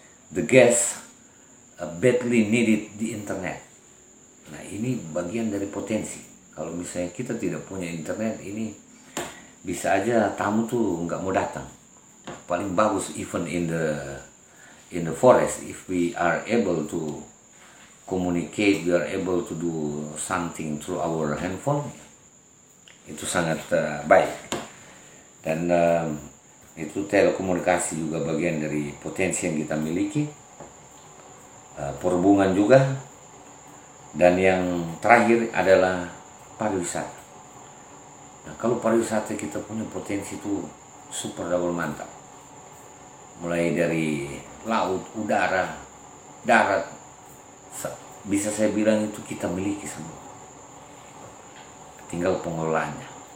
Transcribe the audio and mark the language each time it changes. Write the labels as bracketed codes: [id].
[en] The guests badly needed the internet. [id] Nah, ini bagian dari potensi. Kalau misalnya kita tidak punya internet, ini bisa aja tamu tuh nggak mau datang. Paling bagus [en] even in the forest, if we are able to communicate, we are able to do something through our handphone, [id] itu sangat baik. Dan itu telekomunikasi juga bagian dari potensi yang kita miliki, perhubungan juga, dan yang terakhir adalah pariwisata. Nah, kalau pariwisata kita punya potensi itu super double mantap, mulai dari laut, udara, darat, bisa saya bilang itu kita miliki semua, tinggal pengelolaannya.